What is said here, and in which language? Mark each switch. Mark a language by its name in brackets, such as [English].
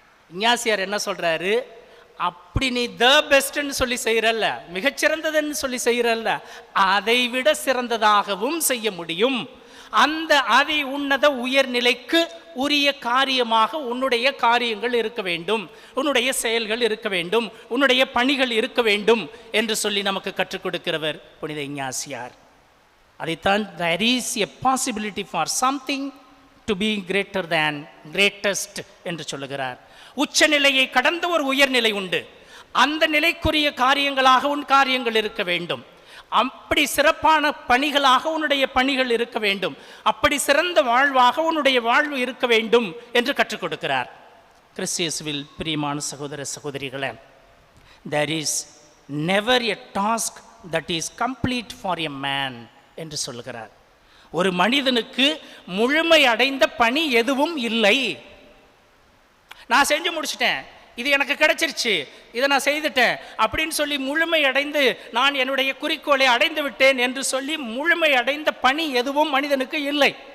[Tamil] இஞ்ஞாசியார் என்ன சொல்கிறாரு, அப்படி நீ த பெஸ்ட்ன்னு சொல்லி செய்கிறல்ல, மிகச்சிறந்ததுன்னு சொல்லி செய்கிறல்ல, அதை விட சிறந்ததாகவும் செய்ய முடியும். அந்த அதி உன்னத உயர்நிலைக்கு உரிய காரியமாக உன்னுடைய காரியங்கள் இருக்க வேண்டும், உன்னுடைய செயல்கள் இருக்க வேண்டும், உன்னுடைய பணிகள் இருக்க வேண்டும் என்று சொல்லி நமக்கு கற்றுக் கொடுக்கிறவர் புனித இஞ்ஞாசியார். அதைத்தான் [English] there is a possibility for something to be greater than greatest [Tamil] என்று சொல்லுகிறார். உச்ச நிலையை கடந்த ஒரு உயர்நிலை உண்டு, அந்த நிலைக்குரிய காரியங்களாக உன் காரியங்கள் இருக்க வேண்டும், அப்படி சிறப்பான பணிகளாக உன்னுடைய பணிகள் இருக்க வேண்டும், அப்படி சிறந்த வாழ்வாக உன்னுடைய வாழ்வு இருக்க வேண்டும் என்று கற்றுக் கொடுக்கிறார். கிறிஸ்தியேசுவில் பிரியமான சகோதர சகோதரிகளே, [English] there is never a task that is complete for a man [Tamil] என்று சொல்லுகிறார். ஒரு மனிதனுக்கு முழுமை அடைந்த பணி எதுவும் இல்லை. நான் செஞ்சு முடிச்சிட்டேன், இது எனக்கு கிடைச்சிருச்சு, இதை நான் செய்துட்டேன் அப்படின்னு சொல்லி முழுமை அடைந்து நான் என்னுடைய குறிக்கோளை அடைந்து விட்டேன் என்று சொல்லி முழுமை அடைந்த பணி எதுவும் மனிதனுக்கு இல்லை.